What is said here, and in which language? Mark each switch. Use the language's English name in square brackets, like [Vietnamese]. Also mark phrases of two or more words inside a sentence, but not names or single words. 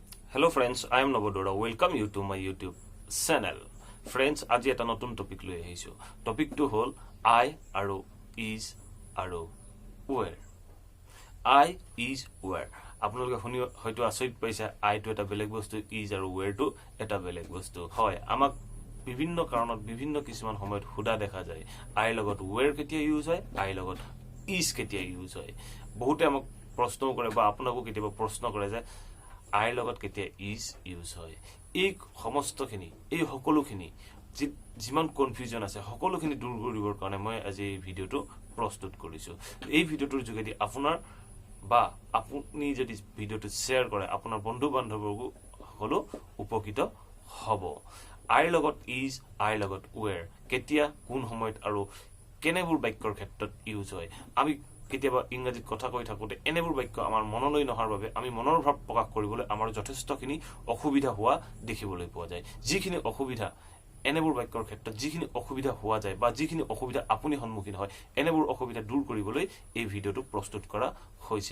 [English] Hello friends, I am Nava. Welcome you to my YouTube channel. Friends, [Assamese] আজি এটা নতুন টপিক লৈ আহিছো। টপিকটো হল I আৰু is আৰু where. [English] I is where. [Assamese] আপোনালোকে শুনি হয়তো আচৰিত পাইছে I টো এটা বেলেগ বস্তু, is আৰু where টো এটা বেলেগ বস্তু। হয়, আমাক বিভিন্ন কাৰণত বিভিন্ন কিছুমান সময়ত হুদা দেখা যায়। I লগত where কেতিয়া ইউজ হয়, I লগত is কেতিয়া ইউজ হয়। বহুতে আমাক প্ৰশ্ন কৰে বা আপোনাকো কেতিয়াবা প্ৰশ্ন কৰে যে I লগত কেতিয়া is ইউজ হয়। এই সমস্তখিনি এই সকলোখিনি যিমান কনফিউজন আছে সকলোখিনি দূৰ কৰিবৰ কাৰণে মই আজি এই ভিডিওটো প্ৰস্তুত কৰিছো। এই ভিডিওটোৰ যোগেদি আপোনাৰ বা আপুনি যদি ভিডিওটো শেয়াৰ কৰে আপোনাৰ বন্ধু বান্ধৱকো সকলো উপকৃত হ'ব। I লগত is, I লগত where কেতিয়া কোন সময়ত আৰু কেনেবোৰ বাক্যৰ ক্ষেত্ৰত ইউজ হয়। আমি কেতিয়াবা ইংৰাজীত কথা কৈ থাকোতে এনেবোৰ বাক্য আমাৰ মনলৈ নহাৰ বাবে আমি মনৰ ভাৱ প্ৰকাশ কৰিবলৈ আমাৰ যথেষ্টখিনি অসুবিধা হোৱা দেখিবলৈ পোৱা যায়। যিখিনি অসুবিধা এনেবোৰ বাক্যৰ ক্ষেত্ৰত যিখিনি অসুবিধা হোৱা যায় বা যিখিনি অসুবিধা আপুনি সন্মুখীন হয় এনেবোৰ অসুবিধা দূৰ কৰিবলৈ এই ভিডিওটো প্ৰস্তুত কৰা হৈছে।